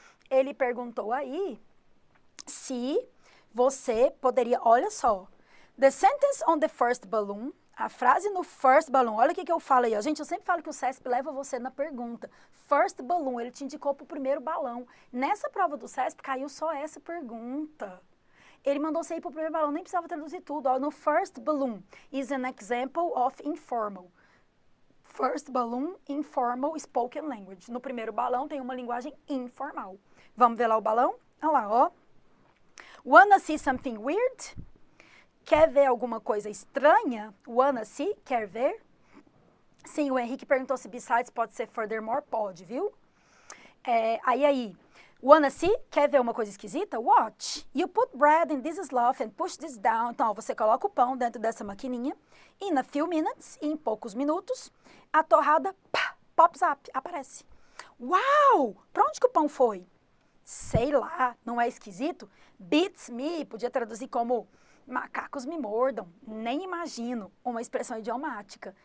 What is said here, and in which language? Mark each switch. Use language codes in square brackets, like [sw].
[pt] Ele perguntou aí se você poderia, olha só, [en] the sentence on the first balloon, [pt] a frase no first balloon, olha o que eu falo aí, ó. Gente, eu sempre falo que o CESP leva você na pergunta. First balloon, ele te indicou para o primeiro balão. Nessa prova do CESP caiu só essa pergunta. Ele mandou você ir para o primeiro balão, nem precisava traduzir tudo, ó. No [en] first balloon is an example of informal. First balloon, informal spoken language. [pt] No primeiro balão tem uma linguagem informal. Vamos ver lá o balão? Olha lá, ó. [en] Wanna see something weird? [pt] Quer ver alguma coisa estranha? [en] Wanna see? [pt] Quer ver? Sim, o Henrique perguntou se besides pode ser furthermore. Pode, viu? Aí. [en] Wanna see? [pt] Quer ver uma coisa esquisita? [en] Watch. You put bread in this slough and push this down. [pt] Então, ó, você coloca o pão dentro dessa maquininha. [en] In a few minutes, [pt] em poucos minutos, a torrada, pá, [en] pops up, [pt] aparece. Uau! Pra onde que o pão foi? Sei lá, não é esquisito? [en] Beats me, [pt] podia traduzir como macacos me mordam, nem imagino, uma expressão idiomática.